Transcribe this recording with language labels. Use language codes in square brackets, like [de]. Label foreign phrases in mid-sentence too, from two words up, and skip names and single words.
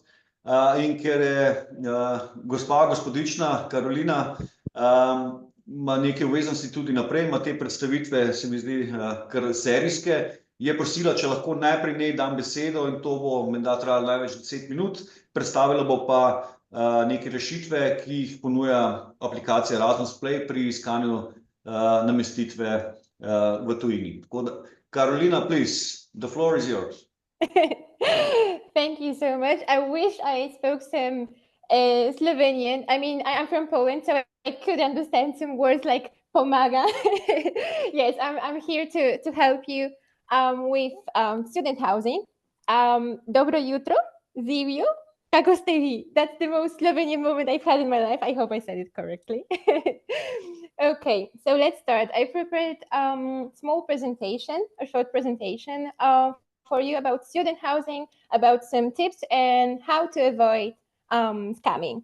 [sl] In ker je gospodična Karolina ima neke obveznosti tudi naprej, ima te predstavitve, se mi zdi, kar serijske, je prosila, če lahko najprej njej dam besedo, in to bo menda trajalo največ 10 minut. Predstavila bo pa neke rešitve, ki jih ponuja aplikacija Erasmus Play pri iskanju namestitve v tujini. Tako da, Karolina, [en] please, the floor is yours. Thank you so much. I wish I spoke some Slovenian. I mean, I'm from Poland, so I could understand some words like pomaga. Yes, I'm here to help you with student housing. [sl] Dobro jutro, Zivio, kako ste vi? [en] That's the most Slovenian moment I've had in my life. I hope I said it correctly. Okay, so let's start. I prepared a short presentation for you about student housing, about some tips and how to avoid scamming.